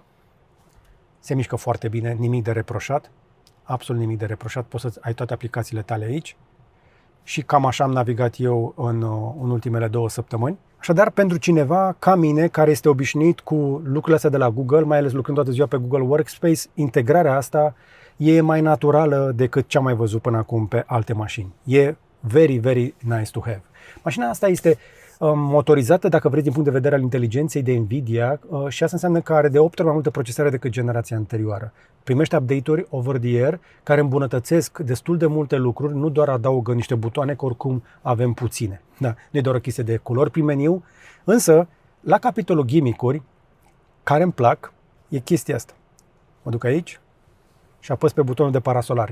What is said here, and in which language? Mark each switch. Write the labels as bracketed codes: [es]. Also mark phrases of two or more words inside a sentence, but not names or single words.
[ro] Se mișcă foarte bine, nimic de reproșat, absolut nimic de reproșat, poți să ai toate aplicațiile tale aici și cam așa am navigat eu în ultimele 2 săptămâni. Așadar, pentru cineva ca mine, care este obișnuit cu lucrurile astea de la Google, mai ales lucrând toată ziua pe Google Workspace, integrarea asta e mai naturală decât ce am mai văzut până acum pe alte mașini. [en] E very, very nice to have. [ro] Mașina asta este motorizată, dacă vreți, din punct de vedere al inteligenței de Nvidia și asta înseamnă că are de 8 ori mai multă procesare decât generația anterioară. Primește update-uri [en] over the air [ro] care îmbunătățesc destul de multe lucruri, nu doar adaugă niște butoane, că oricum avem puține. Da, nu e doar o chestie de culori prin meniu, însă la capitolul gimmick-uri care îmi plac e chestia asta. Mă duc aici și apăs pe butonul de parasolar.